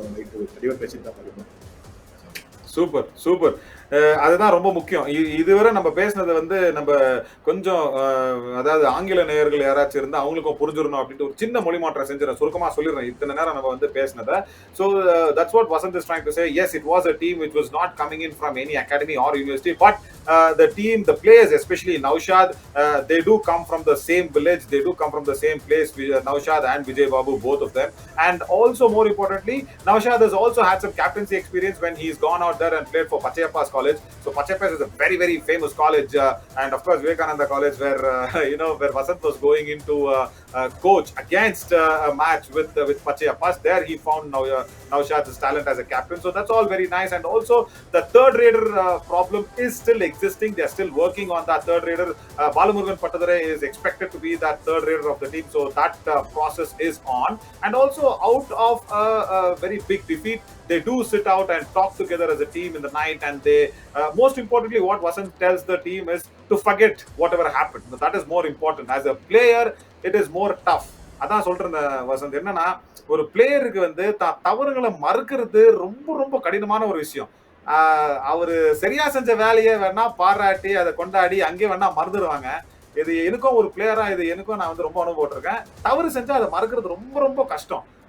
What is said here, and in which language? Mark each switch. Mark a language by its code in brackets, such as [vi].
[ta] Night தெளிவாக பேசிட்டு தான் படிக்கணும். Super super. அதுதான் ரொம்ப முக்கியம். இதுவரை நம்ம பேசினது வந்து நம்ம கொஞ்சம் அதாவது ஆங்கில நேயர்கள் யாராச்சும் இருந்தா அவங்களுக்கும் புரிஞ்சிடணும் அப்படின்ட்டு ஒரு சின்ன மொழி மாற்றம் செஞ்சிடறேன், சுருக்கமா சொல்லிடுறேன் இத்தனை நேரம் நம்ம வந்து பேசினதை. [en] So that's what Vasanth is trying to say. Yes, it was a team which was not coming in from any academy or university, but the team, the players, especially Naushad, they do come from the same village, they do come from the same place, Naushad and Vijay Babu, both of them. And also more importantly, Naushad has also had some captaincy experience when he's gone out there and played for Pachayappa's college. So Pachayappa is a very very famous college, and of course Vivekananda college, where where Vasant was going into coach against a match with Pachayappa's. There he found Naushad's talent as a captain. So that's all very nice. And also the third raider problem is still existing. They are still working on that third raider. Balamurugan Pattadare is expected to be that third raider of the team. So that process is on. And also out of a very big defeat, they do sit out and talk together as a team in the night, and they most importantly what Vasant tells the team is to forget whatever happened. That is more important. As a player it is more tough. [ta] அதான் சொல்றேன் வசந்த், என்னன்னா ஒரு பிளேயருக்கு வந்து தவறுகளை மறுக்கிறது ரொம்ப ரொம்ப கடினமான ஒரு விஷயம். அவரு சரியா செஞ்ச வேலையை வேணா பாராட்டி அதை கொண்டாடி அங்கே வேணா மறந்துடுவாங்க. இது எனக்கும் ஒரு பிளேயரா இது எனக்கும் நான் வந்து ரொம்ப அனுபவப்பட்டிருக்கேன். தவறு செஞ்சா அதை மறுக்கிறது ரொம்ப ரொம்ப கஷ்டம்.